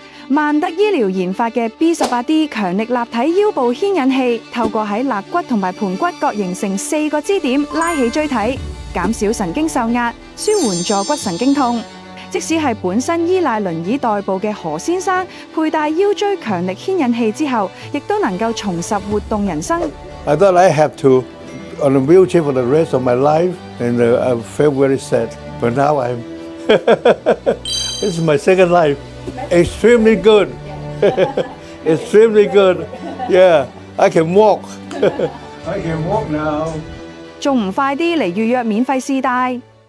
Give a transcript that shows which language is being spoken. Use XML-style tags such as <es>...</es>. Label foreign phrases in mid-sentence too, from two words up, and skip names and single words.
<yue>萬德醫療研發嘅 B18D 強力立體腰部牽引器，透過喺肋骨同埋盤骨各形成4個支點，拉起椎體，減少神經受壓，舒緩坐骨神經痛。即使係本身依賴輪椅代步嘅何先生，佩戴腰椎強力牽引器之後，亦都能夠重拾活動人生。</yue> <en>I thought I have to on a wheelchair for the rest of my life, and I felt very sad. But now I'm this is my second life. Extremely good. Extremely good. Yeah, I can walk. I can walk now.</en> <yue>仲唔快啲嚟預約免費試戴？</yue>